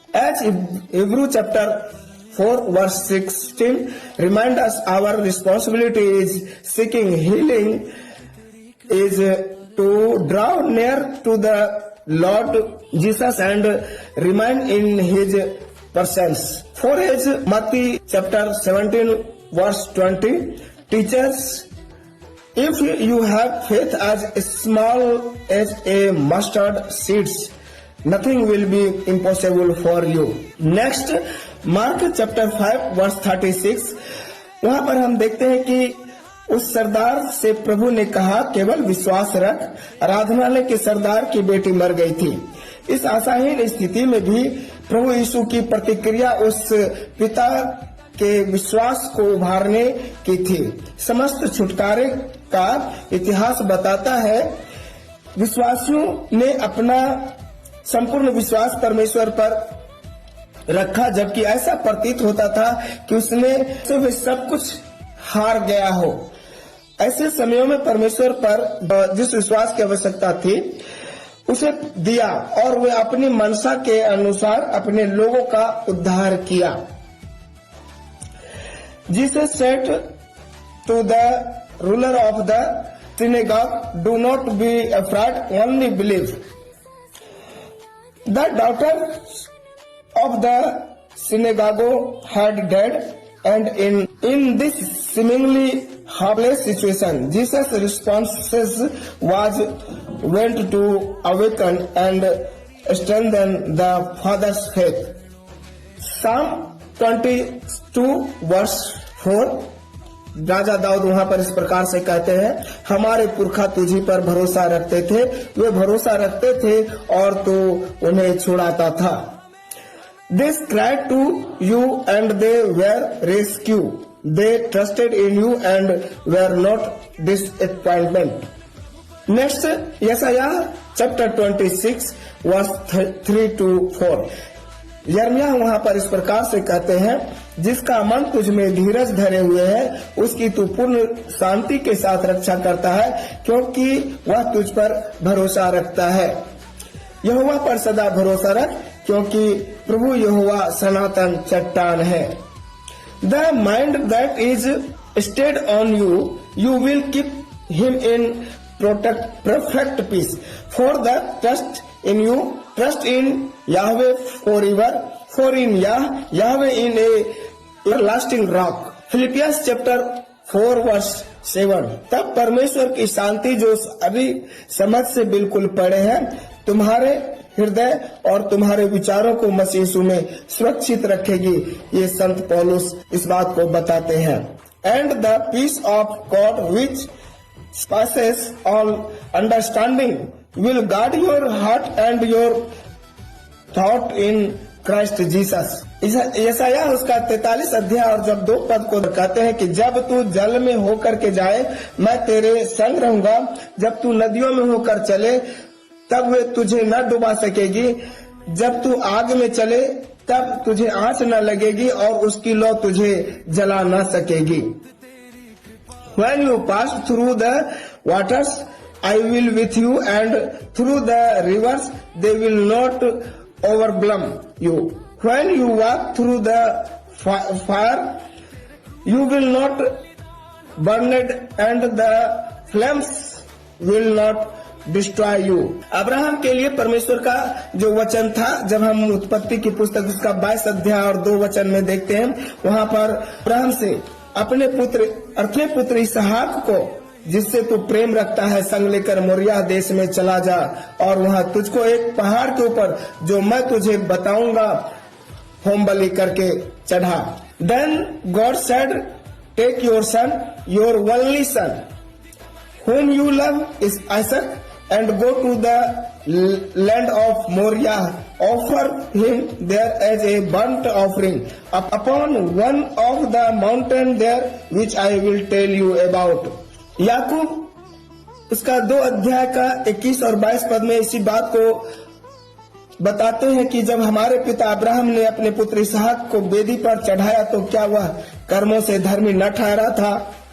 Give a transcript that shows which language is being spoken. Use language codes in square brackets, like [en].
[en] As Hebrew chapter 4 verse 16 remind us, our responsibility is seeking healing is to draw near to the Lord Jesus and remain in his presence. For his Matthew chapter 17 verse 20 teaches, if you have faith as small as a mustard seeds, nothing will be impossible for you. Next, Mark chapter 5 verse 36, [hi] वहां पर हम देखते हैं कि उस सरदार से प्रभु ने कहा, केवल विश्वास रख। आराधनालय के सरदार की बेटी मर गई थी। इस आशाहीन स्थिति में भी प्रभु यीशु की प्रतिक्रिया उस पिता के विश्वास को उभारने की थी। समस्त छुटकारे का इतिहास बताता है विश्वासियों ने अपना संपूर्ण विश्वास परमेश्वर पर रखा, जबकि ऐसा प्रतीत होता था कि उसने सब कुछ हार गया हो। ऐसे समयों में परमेश्वर पर जिस विश्वास की आवश्यकता थी उसे दिया और वे अपनी मनसा के अनुसार अपने लोगों का उद्धार किया। [en] Jesus said to the ruler of the synagogue, "Do not be afraid, only believe." The daughter of the synagogue had died, and in this seemingly hopeless situation, Jesus' responses went to awaken and strengthen the father's faith. Psalm 22 verse 4, [hi] राजा दाऊद वहां पर इस प्रकार से कहते हैं, हमारे पुरखा तुझी पर भरोसा रखते थे, वे भरोसा रखते थे और तू उन्हें छुड़ाता था। [en] They cried to you and they were rescued. They trusted in you and were not disappointed. Next, Yesaiah chapter 26 verse 3 to 4. [hi] यर्मिया वहां पर इस प्रकार से कहते हैं, जिसका मन तुझ में धीरज धरे हुए है, उसकी तू पूर्ण शांति के साथ रक्षा करता है, क्योंकि वह तुझ पर भरोसा रखता है। यहोवा पर सदा भरोसा रख, क्योंकि प्रभु यहोवा सनातन चट्टान है। [en] The mind that is stayed on you, you will keep him in perfect peace. For the trust in you, trust in Yahweh forever, for in Yahweh in a everlasting rock. Philippians chapter 4 verse 7. [hi] तब परमेश्वर की शांति जो अभी समझ से बिल्कुल परे है, तुम्हारे हृदय और तुम्हारे विचारों को मसीह यीशु में सुरक्षित रखेगी। ये संत पौलुस इस बात को बताते हैं। [en] And the peace of God which passes all understanding will guard your heart and your thought in Christ Jesus। [hi] यशायाह उसका 43 अध्याय और जब 2 पद को कहते हैं कि जब तू जल में होकर के जाए मैं तेरे संग रहूंगा, जब तू नदियों में होकर चले तब वे तुझे न डुबा सकेगी, जब तू आग में चले तब तुझे आंच न लगेगी और उसकी लौ तुझे जला न सकेगी। [en] When you pass through the waters, I will with you, and through the rivers, they will not overwhelm you. When you walk through the fire, you will not burn it, and the flames will not destroy you। [hi] Abraham के लिए परमेश्वर का जो वचन था, जब हम उत्पत्ति की पुस्तक उसका 22 अध्याय और 2 वचन में देखते हैं, वहाँ पर अब्राहम से अपने पुत्र इसहाक को, जिससे तू प्रेम रखता है, संग लेकर मोरिया देश में चला जा और वहां तुझको एक पहाड़ के ऊपर जो मैं तुझे बताऊंगा होम बलि करके चढ़ा। [en] Then God said take your son, your only son whom you love is Isaac, and go to the land of Moriah, offer him there as a burnt offering upon one of the mountain there which I will tell you about। [hi] याकूब उसका 2 अध्याय का 21 और 22 पद में इसी बात को बताते हैं कि जब हमारे पिता अब्राहम ने अपने पुत्र इसहाक को वेदी पर चढ़ाया तो क्या वह कर्मों से धर्मी न ठहरा था?